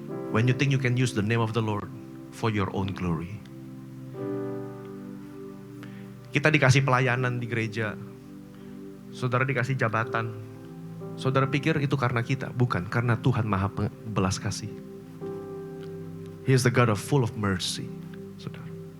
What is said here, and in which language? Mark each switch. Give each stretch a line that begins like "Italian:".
English: When you think you can use the name of the Lord for your own glory.
Indonesian: Kita dikasih pelayanan di gereja, saudara dikasih jabatan, saudara pikir itu karena kita, bukan, karena Tuhan Maha Belas Kasih.
English: He is the God of full of mercy, saudara.